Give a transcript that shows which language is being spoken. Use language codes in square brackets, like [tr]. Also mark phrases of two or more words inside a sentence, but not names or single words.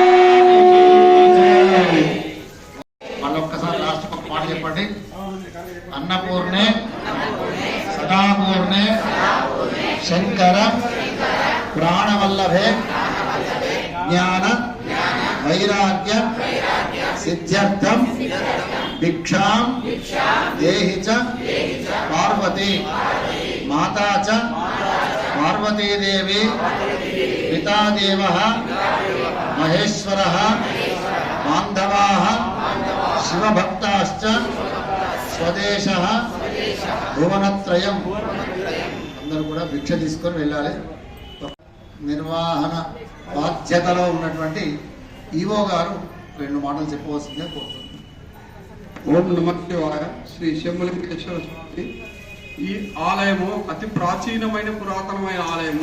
[te] మళ్ళొక్కసారి లాస్ట్ ఒక మాట చెప్పండి. [sa] अन्नपूर्णे सदापूर्णे शंकर प्राणवल्लभे ज्ञान वैराग्य सिद्ध्यर्थम भिक्षां देहि च पार्वती माता च पार्वती देवी पिता देवः महेश्वरः बान्धवाः शिवभक्ताश्च स्वदेशः भुवनत्रयम् [te] అందరూ కూడా భిక్ష తీసుకొని వెళ్ళాలి. నిర్వహణ బాధ్యతలో ఉన్నటువంటి ఈవో గారు 2 మాటలు చెప్పవలసిందిగా కోరుతున్నాను. [sa] ఓం నమః శివాయ. [te] శ్రీ శంభులింగేశ్వర స్వామి ఈ ఆలయము అతి ప్రాచీనమైన పురాతనమైన ఆలయము.